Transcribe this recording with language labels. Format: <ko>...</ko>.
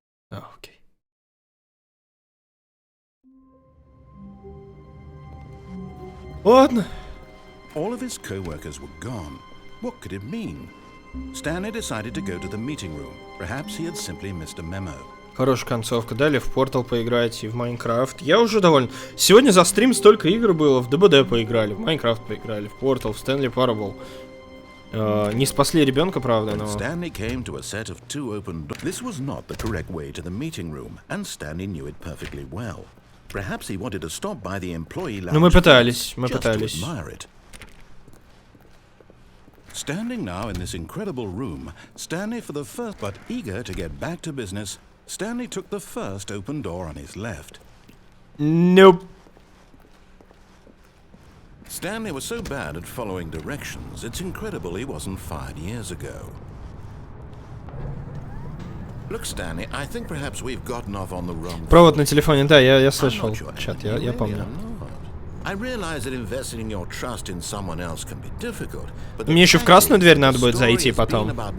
<ru>Окей. Ладно.</ru> <en>All of his co-workers were gone. What could it mean? Stanley decided to go to the meeting room. Perhaps he had simply missed a memo.</en> <ru>Хорошая концовка. Дали в Portal поиграть и в Майнкрафт. Я уже доволен. Сегодня за стрим столько игр было. В ДБД поиграли, в Майнкрафт поиграли, в Portal, в Stanley Parable. Не спасли ребенка, правда, но...</ru> <en>Stanley came to a set of two open doors. This was not the correct way to the meeting room, and Stanley knew it perfectly well. Perhaps he wanted to stop by the employee lounge.</en> <ru>Ну мы пытались, мы</ru> <en>just to</en> <ru>пытались.</ru> <en>admire it. Standing now in this incredible room, Stanley for the first, but eager to get back to business, Stanley took the first open door on his left. Nope. Stanley was so bad at following directions, it's incredible he wasn't fired years ago. Look, Stanley, I think perhaps we've gotten off on the wrong...</en> <ru>Провод на телефоне, да, я слышал чат, я помню.</ru> <en>I realize that investing in your trust in someone else can be difficult, but</en> <ru>Мне еще в красную дверь надо будет зайти потом.</ru>